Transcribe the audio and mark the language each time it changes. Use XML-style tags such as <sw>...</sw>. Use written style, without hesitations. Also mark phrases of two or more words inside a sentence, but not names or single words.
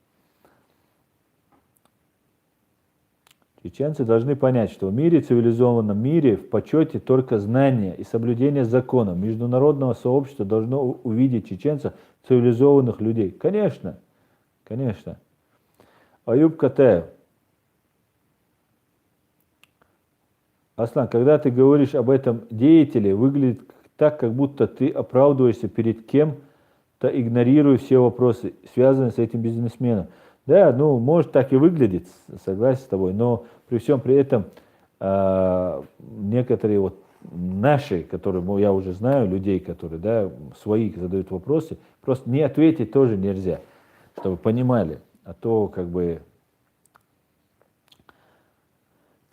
<ru>Чеченцы должны понять, что в мире, цивилизованном мире, в почете только знание и соблюдение законов. Международного сообщества должно увидеть чеченцев цивилизованных людей. Конечно, конечно. Аюб Катаев. Аслан, когда ты говоришь об этом деятеле, выглядит так, как будто ты оправдываешься перед кем-то, игнорируя все вопросы, связанные с этим бизнесменом. Да, ну, может так и выглядит, согласен с тобой, но при всем при этом некоторые вот наши, которые я уже знаю, людей, которые, да, свои задают вопросы, просто не ответить тоже нельзя, чтобы понимали, а то как бы...</ru>